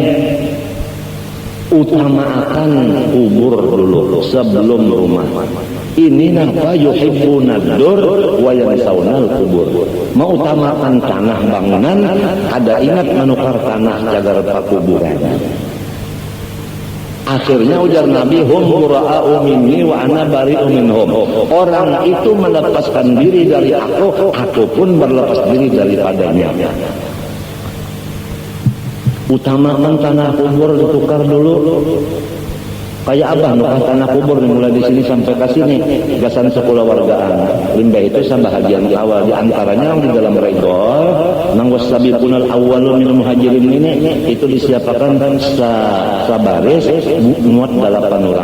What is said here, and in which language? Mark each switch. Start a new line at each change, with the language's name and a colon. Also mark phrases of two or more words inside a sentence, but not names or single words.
Banjar: Utamakan kubur dulu sebelum rumah. Ini napa
Arabic: يحبون الدور وينسون القبور.
Banjar: Mau utamakan tanah bangunan, ada ingat menukar tanah jagar pakuburan. Akhirnya ujar Nabi,
Arabic: هم برآء مني وأنا بريء منهم.
Banjar: Orang itu melepaskan diri dari aku pun berlepas diri daripadanya. Utamakan tanah kubur ditukar dulu. Kayak abah nukar tanah kubur mulai di sini sampai ke sini gasan 10 wargaan. Limbah itu bahagian awal di antaranya yang di dalam regol nang
Arabic: والسابقون الأولون من المهاجرين
Banjar: ini itu disiapkan sabaris muat 8 orang.